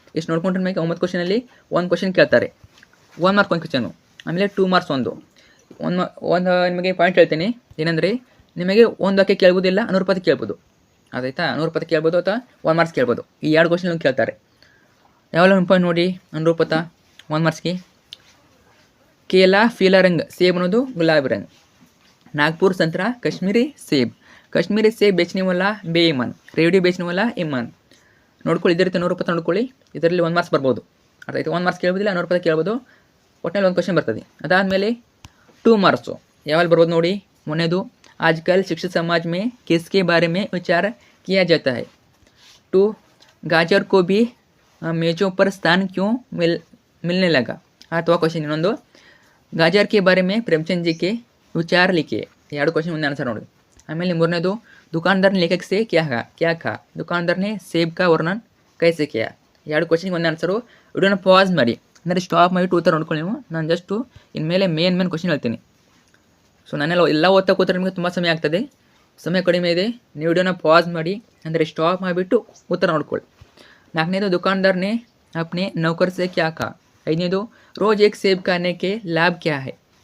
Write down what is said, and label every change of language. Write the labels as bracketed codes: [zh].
[kn] ಎಷ್ಟು ನೋಡ್ಕೊಂಡ್ರೆ ಮೇಲೆ 9 ಕ್ವಶನಲ್ಲಿ 1 ಕ್ವಶನ್ ಕೇಳ್ತಾರೆ. 1 ಮಾರ್ಕ್ 1 ಕ್ವಶನು, ಆಮೇಲೆ 2 ಮಾರ್ಕ್ಸ್ ಒಂದು ನಿಮಗೆ ಪಾಯಿಂಟ್ ಹೇಳ್ತೀನಿ. ಏನಂದರೆ ನಿಮಗೆ ಒಂದು ವಾಕ್ಯ ಕೇಳ್ಬೋದಿಲ್ಲ, ಅನುರೂಪತೆ ಕೇಳ್ಬೋದು. ಅದಾಯ್ತಾ? ಅನುರೂಪತೆ ಕೇಳ್ಬೋದು ಅಥವಾ 1 ಮಾರ್ಕ್ಸ್ ಕೇಳ್ಬೋದು. ಈ 2 ಕ್ವಶನ್ ಕೇಳ್ತಾರೆ. ಯಾವೆಲ್ಲ ಇಂಪಾರ್ಟೆಂಟ್ ನೋಡಿ. ಅನುರೂಪತ 1 ಮಾರ್ಕ್ಸ್ಗೆ [hi] ಕೇಲಾ ಫೀಲಾ ರಂಗ್, [kn] ಸೇಬ್ ಅನ್ನೋದು ಗುಲಾಬಿ ರಂಗ್. [hi] नागपुर संतरा कश्मीरी सेब. कश्मीरी सेब बेचने वाला बेईमान, रेडियो बेचने वाला ईमान. [kn] ನೋಡ್ಕೊಳ್ಳಿ, ಇದೇ ರೀತಿ 100 ರೂಪಾಯಿ ನೋಡ್ಕೊಳ್ಳಿ. ಇದರಲ್ಲಿ 1 ಮಾರ್ಕ್ಸ್ ಬರ್ಬೋದು. ಅರ್ಥ ಆಯ್ತು? 1 ಮಾರ್ಕ್ಸ್ ಕೇಳ್ಬೋದಿಲ್ಲ, 100 ರೂಪಾಯಿ ಕೇಳ್ಬೋದು. ಒಟ್ಟಿನಲ್ಲಿ 1 ಕ್ವಶನ್ ಬರ್ತದೆ. ಅದಾದಮೇಲೆ 2 ಮಾರ್ಕ್ಸು ಯಾವಲ್ಲಿ ಬರ್ಬೋದು ನೋಡಿ. ಮೊನ್ನೆದು [hi] आजकल शिक्षित समाज में किसके बारे में विचार किया जाता है? 2 गाजर को भी मेजों पर स्थान क्यों मिलने लगा? [kn] ಅಥವಾ ಕ್ವಶನ್ ಇನ್ನೊಂದು [hi] गाजर के बारे में प्रेमचंद जी के विचार लिखिए. [kn] 2 क्वेश्चन ಮುಂದೆ ಆನ್ಸರ್ ನೋಡಿ. ಆಮೇಲೆ 3ನೇದು [hi] दुकानदार ने लेखक से क्या कहा? दुकानदार ने सेब का वर्णन कैसे किया? [kn] 2 ಕ್ವಶನ್ಗೆ ಒಂದೇ ಆನ್ಸರು. ವಿಡಿಯೋನ ಪಾಸ್ ಮಾಡಿ, ಅಂದರೆ ಸ್ಟಾಪ್ ಮಾಡಿಬಿಟ್ಟು ಉತ್ತರ ನೋಡ್ಕೊಳ್ಳಿ ನೀವು. ನಾನು ಜಸ್ಟು ಇನ್ಮೇಲೆ ಮೇನ್ ಕ್ವಶನ್ ಹೇಳ್ತೀನಿ. ಸೊ ನಾನೆಲ್ಲ ಓದ್ತಾ ಕೂತ್ರೆ ನಿಮಗೆ ತುಂಬ ಸಮಯ ಆಗ್ತದೆ, ಸಮಯ ಕಡಿಮೆ ಇದೆ. ನೀವು ವಿಡಿಯೋನ ಪಾಸ್ ಮಾಡಿ, ಅಂದರೆ ಸ್ಟಾಪ್ ಮಾಡಿಬಿಟ್ಟು ಉತ್ತರ ನೋಡ್ಕೊಳ್ಳಿ. [hi] 4ನೇದು दुकानदार ने अपने नौकर से क्या कहा? 5ನೇದು रोज एक सेब खाने के लाभ क्या है?